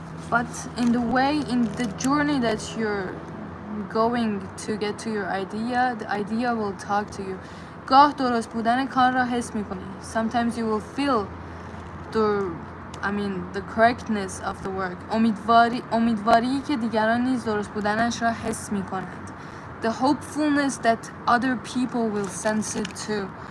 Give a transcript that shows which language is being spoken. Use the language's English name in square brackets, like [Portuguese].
[English] But in the journey that you're going to get to your idea, the idea will talk to you. [Persian] گاه درست بودن کار را حس میکنی. [English] Sometimes you will feel the correctness of the work. [Persian] امیدواری که دیگران نیز درست بودنش را حس میکنند. [English] The hopefulness that other people will sense it too.